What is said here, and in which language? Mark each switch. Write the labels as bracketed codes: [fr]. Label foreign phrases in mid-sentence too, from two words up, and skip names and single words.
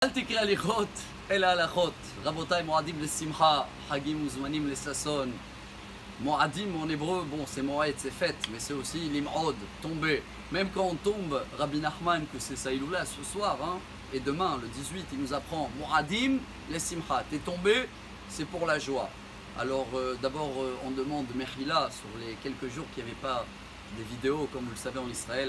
[he] אל תקרא הליכות, אלא הלכות. רבותיי, מועדים לשמחה, חגים וזמנים לששון. [fr] Moadim en hébreu, bon c'est moed, c'est fête, mais c'est aussi lim'od, tomber. Même quand on tombe, Rabbi Nachman, que c'est Saïloula ce soir, hein, et demain, le 18, il nous apprend Moadim les simcha. T'es tombé, c'est pour la joie. Alors d'abord, on demande Mechila sur les quelques jours qu'il n'y avait pas des vidéos, comme vous le savez en Israël.